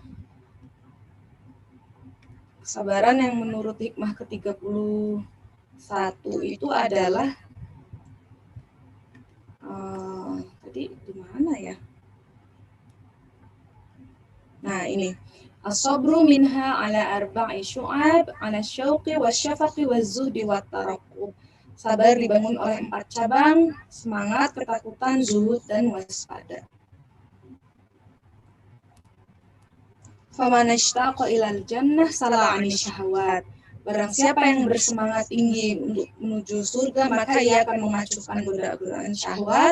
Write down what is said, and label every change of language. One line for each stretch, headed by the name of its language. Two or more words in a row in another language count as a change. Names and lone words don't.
Indonesian: Kesabaran yang menurut hikmah ke-31 itu adalah tadi di mana ya? Nah, ini
Arabic: الصبر منها على أربع شعب، على الشوق والشفق والزهد والترقب.
Indonesian: Sabar dibangun oleh 4 cabang, semangat, ketakutan, zuhud, dan waspada.
Arabic: فمن اشتاق إلى الجنة سلا عن الشهوات.
Indonesian: Barang siapa yang bersemangat tinggi untuk menuju surga, maka ia akan memacukan godaan syahwat.